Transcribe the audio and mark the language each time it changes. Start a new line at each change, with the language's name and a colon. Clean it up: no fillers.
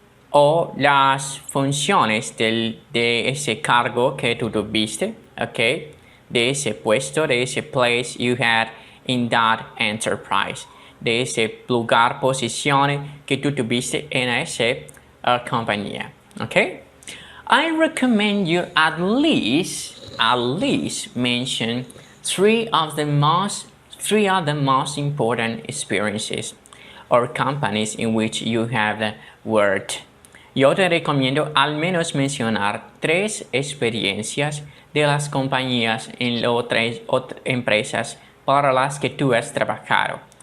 Spanish: O las funciones de ese cargo que tú tuviste, ¿ok? De ese puesto, de ese
English: place you had in that enterprise,
Spanish: de ese lugar, posición que tú tuviste en esa compañía, ¿ok?
English: I recommend you at least mention three of the most important experiences or companies in which you have worked.
Spanish: Yo te recomiendo al menos mencionar 3 experiencias de las compañías en otras empresas para las que tú has trabajado.